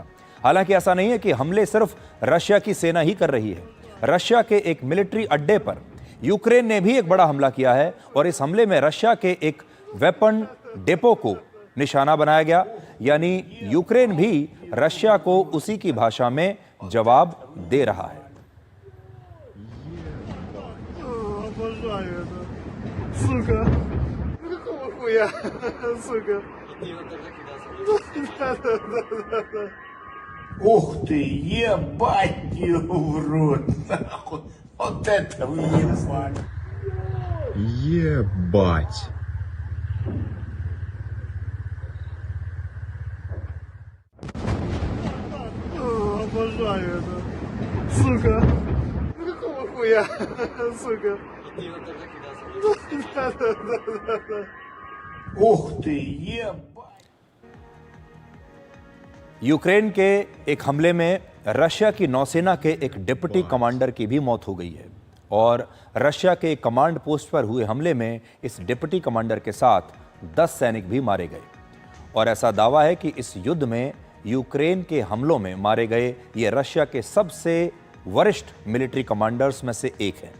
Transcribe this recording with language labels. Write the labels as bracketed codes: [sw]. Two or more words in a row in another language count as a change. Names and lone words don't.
[hi] हालांकि ऐसा नहीं है कि हमले सिर्फ रशिया की सेना ही कर रही है। रशिया के एक मिलिट्री अड्डे पर यूक्रेन ने भी एक बड़ा हमला किया है और इस हमले में रशिया के एक वेपन डेपो को निशाना बनाया गया, यानी यूक्रेन भी रशिया को उसी की भाषा में जवाब दे रहा है। [ru] Ух ты, ебать его в рот, нахуй. Вот это въебать. Ебать. Обожаю это. Сука. Какого хуя, сука. Ух ты, ебать. [hi] यूक्रेन के एक हमले में रशिया की नौसेना के एक डिप्टी कमांडर की भी मौत हो गई है और रशिया के कमांड पोस्ट पर हुए हमले में इस डिप्टी कमांडर के साथ 10 सैनिक भी मारे गए। और ऐसा दावा है कि इस युद्ध में यूक्रेन के हमलों में मारे गए ये रशिया के सबसे वरिष्ठ मिलिट्री कमांडर्स में से एक है।